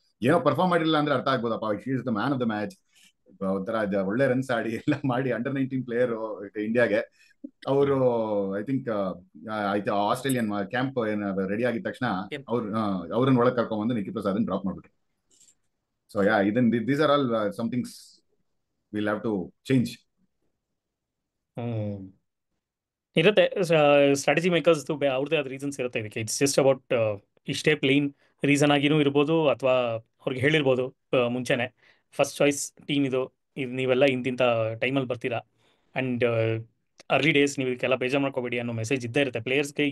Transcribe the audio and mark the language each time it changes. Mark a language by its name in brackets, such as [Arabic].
[Kannada] ಏನೋ ಪರ್ಫಾರ್ಮ್ ಮಾಡಿಲ್ಲ ಅಂದ್ರೆ ಅರ್ಥ ಆಗ್ಬೋದಪ್ಪ, [English] she is the man of the match, [Kannada] ಒಂಥರ ಒಳ್ಳೆ ರನ್ಸ್ ಆಡಿ ಎಲ್ಲ ಮಾಡಿ ಅಂಡರ್ 19 ಪ್ಲೇಯರ್ ಇಂಡಿಯಾಗೆ. ಅವರು I think Australian camp ready ಆಗಿದ ತಕ್ಷಣ ಅವ್ರನ್ನ ಒಳಗೆ ಕರ್ಕೊಂಡ್ಬಂದು ನಿಕ್ಕಿ ಪ್ರಸಾದ್ ಡ್ರಾಪ್ ಮಾಡ್ಬಿಟ್ರು. [English] So these are all some things we'll have to change. [Kannada] ಇರುತ್ತೆ ಸ್ಟ್ರಾಟಜಿ ಮೇಕರ್ಸ್ ಅವ್ರದ್ದೇ ಆದ ರೀಸನ್ಸ್ ಇರುತ್ತೆ ಇದಕ್ಕೆ. [English] it's just about [Kannada] ಇಷ್ಟೇ ಪ್ಲೇನ್ ರೀಸನ್ ಆಗಿನೂ ಇರ್ಬೋದು, ಅಥವಾ ಅವ್ರಿಗೆ ಹೇಳಿರ್ಬೋದು ಮುಂಚೆನೆ ಫಸ್ಟ್ ಚಾಯ್ಸ್ ಟೀಮ್ ಇದು ನೀವೆಲ್ಲ ಇಂತಿಂಥ ಟೈಮಲ್ಲಿ ಬರ್ತೀರಾ, ಆ್ಯಂಡ್ ಅರ್ಲಿ ಡೇಸ್ ನೀವು ಇದಕ್ಕೆಲ್ಲ ಬೇಜಾರು ಮಾಡ್ಕೋಬೇಡಿ ಅನ್ನೋ ಮೆಸೇಜ್ ಇದ್ದೇ ಇರುತ್ತೆ ಪ್ಲೇಯರ್ಸ್ಗೆ.